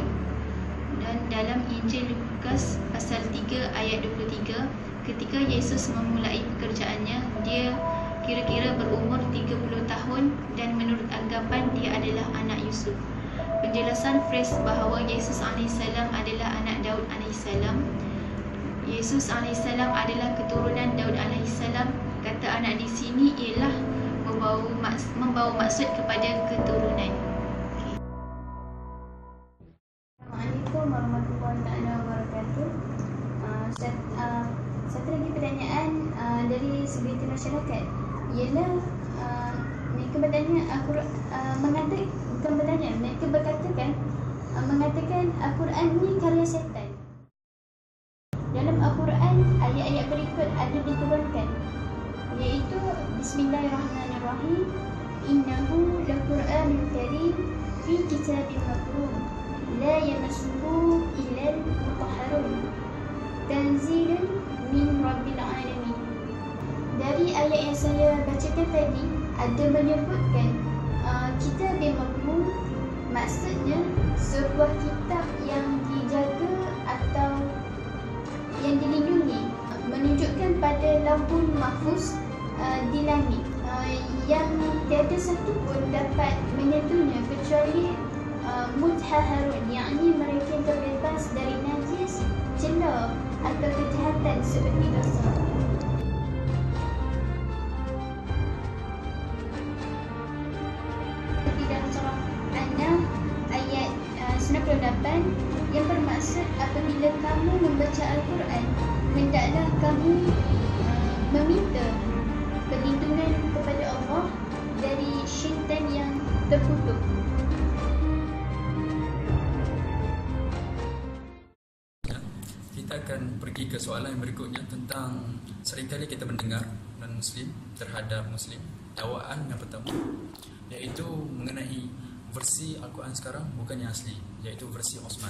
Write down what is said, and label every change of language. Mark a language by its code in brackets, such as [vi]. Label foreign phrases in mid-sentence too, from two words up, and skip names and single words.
[id] Dan dalam Injil Lukas pasal 3 ayat 23, ketika Yesus memulai pekerjaannya, dia kira-kira berumur 30 tahun dan menurut anggapan dia adalah anak Yusuf. [ms] Penjelasan phrase bahawa Yesus AS adalah anak Daud AS. Yesus AS adalah keturunan Daud AS. Kata anak di sini ialah membawa maksud kepada keturunan. [ar] السلام عليكم ورحمة الله وبركاته. [ms] Satu lagi pertanyaan dari segelintir masyarakat ialah mereka bertanya mereka berkatakan mengatakan Al-Quran ni karya syaitan. Dalam Al-Quran ayat-ayat berikut ada diturunkan, iaitu Bismillahirrahmanirrahim, [ar] إنه لقرآن كريم في كتاب مكنون لا يمسه إلا المطهرون تنزيل من رب العالمين. [ms] Dari ayat yang saya bacakan tadi ada menyebutkan kitab yang maknun, maksudnya sebuah kitab yang dijaga atau yang dilindungi, menunjukkan pada [ar] اللوح المحفوظ [ms] di langit yang tiada satu pun dapat menyentuhnya kecuali mutahharun, yakni mereka yang terbebas dari najis, celah atau kejahatan seperti dosa. Dalam surah An-Nahl ayat 98 yang bermaksud apabila kamu membaca Al-Quran, hendaklah kamu meminta perlindungan kepada Allah dari syaitan yang terkutuk. Kita akan pergi ke soalan yang berikutnya tentang seringkali kita mendengar non-Muslim terhadap Muslim dakwaan yang pertama, iaitu mengenai versi Al-Quran sekarang bukan yang asli, iaitu versi Osman.